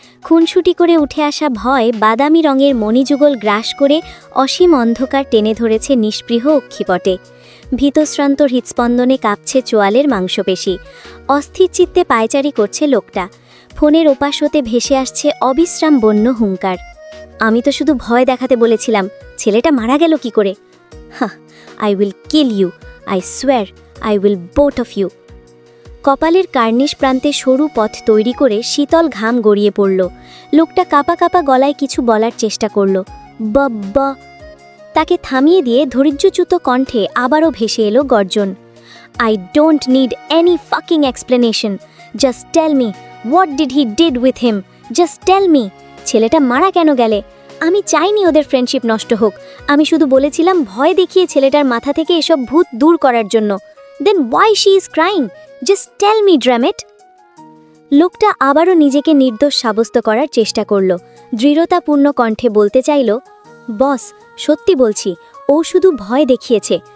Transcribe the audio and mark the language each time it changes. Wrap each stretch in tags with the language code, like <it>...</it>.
<bn>খুনসুটি করে উঠে আসা ভয় বাদামি রঙের মণিযুগল গ্রাস করে অসীম অন্ধকার টেনে ধরেছে নিষ্পৃহ অক্ষিপটে। ভীতশ্রান্ত হৃৎস্পন্দনে কাঁপছে চোয়ালের মাংসপেশি। অস্থির চিত্তে পায়চারি করছে লোকটা। ফোনের ওপাশ হতে ভেসে আসছে অবিশ্রাম বন্য হুঙ্কার। আমি তো শুধু ভয় দেখাতে বলেছিলাম, ছেলেটা মারা গেল কি করে?</bn> <en>হা, I will kill you. I swear, I will both of you.</en> <bn>কপালের কার্নিশ প্রান্তে সরু পথ তৈরি করে শীতল ঘাম গড়িয়ে পড়ল। লোকটা কাঁপা কাঁপা গলায় কিছু বলার চেষ্টা করল। বা তাকে থামিয়ে দিয়ে ধৈর্যচ্যুত কণ্ঠে আবারও ভেসে এলো গর্জন।</bn> <en>I don't need any fucking explanation. Just tell me, what did he did with him? Just tell me.</en> <bn>ছেলেটা মারা কেন গেলে? আমি চাইনি ওদের ফ্রেন্ডশিপ নষ্ট হোক। আমি শুধু বলেছিলাম ভয় দেখিয়ে ছেলেটার মাথা থেকে এসব ভূত দূর করার জন্য।</bn> <en>Then why she is crying? Just tell me the matter.</en> <bn>লোকটা আবারও নিজেকে নির্দোষ সাব্যস্ত করার চেষ্টা করল। দৃঢ়তাপূর্ণ কণ্ঠে বলতে চাইল, বস, সত্যি বলছি, ও শুধু ভয় দেখিয়েছে।</bn>